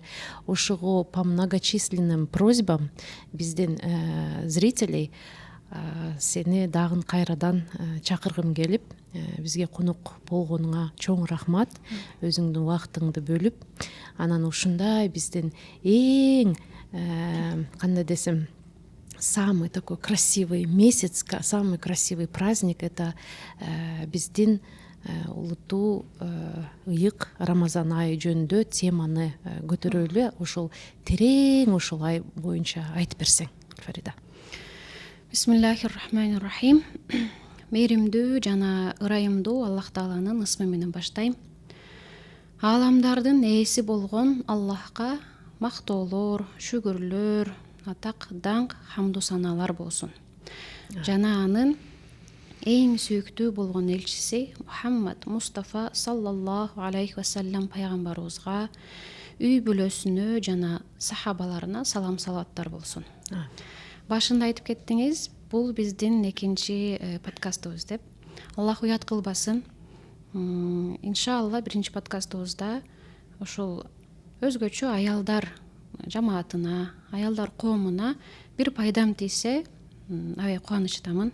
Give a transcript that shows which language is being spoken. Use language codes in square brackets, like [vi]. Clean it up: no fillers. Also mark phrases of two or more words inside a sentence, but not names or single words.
[ky] Ошого [ru] по многочисленным просьбам [ky] бизден зрителей сени дагы кайрадан чакыргым келип, бизге конок болгонуңа чоң рахмат. Өзүңдүн убактыңды бөлүп, анан ушундай бизден эң кандай десем, [ru] самый такой красивый месяц, самый красивый праздник [ky] — это биздин улуттуу ыйык Рамазан айы жөнүндө теманы көтөрөлү. Ошол терең ошол ай боюнча айтып берсең, Фарида. [ar] بسم الله الرحمن الرحيم. [ky] Мээримдүү жана ырайымдуу Аллах Тааланын ысмы менен баштайм. Ааламдардын ээси болгон Аллахка мактоолор, шүгүрлөр, атак, даңк, хамду санаалар болсун. Жана анын эң сүйүктүү болгон элчиси Мухаммад Мустафа [ar] صلى الله عليه وسلم [ky] пайгамбарыбызга, үй бүлөсүнө жана сахабаларына салам салаваттар болсун. Башында айтып кеттиңиз, бул биздин экинчи подкастыбыз деп. Аллах уят кылбасын. Иншалла биринчи подкастыбызда ушул өзгөчө аялдар жамаатына, аялдар коомуна бир пайдам тийсе, аябай кубанычтамын.